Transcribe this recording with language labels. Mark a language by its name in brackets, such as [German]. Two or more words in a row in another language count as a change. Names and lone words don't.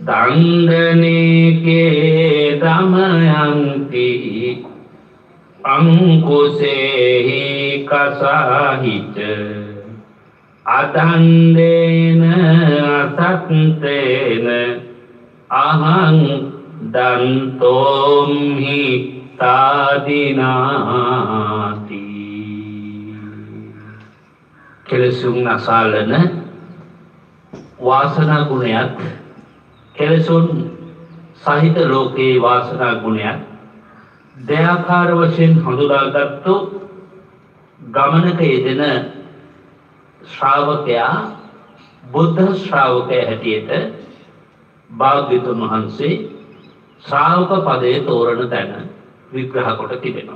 [Pali] දණ්ඩනේකේ දමයන්ති අංකුසේහි කසාහිච අදණ්ඩේන අසත්තේන අහං දන්තෝම්හි තාදිනාති. [Sinhala] කෙලෙසුන් අසාලන වාසනා ගුණයත් කෙලෙසුන් සහිත ලෝකේ වාසනා ගුණයත් දෙආකාර වශයෙන් හඳුනාගත්තු ගමනක යෙදෙන ශ්‍රාවකයා බුද්ධ ශ්‍රාවකයා හැටියට භාග්‍යවතුන් වහන්සේ ශ්‍රාවක පදයේ තෝරන තැන විග්‍රහ කොට තිබෙනවා.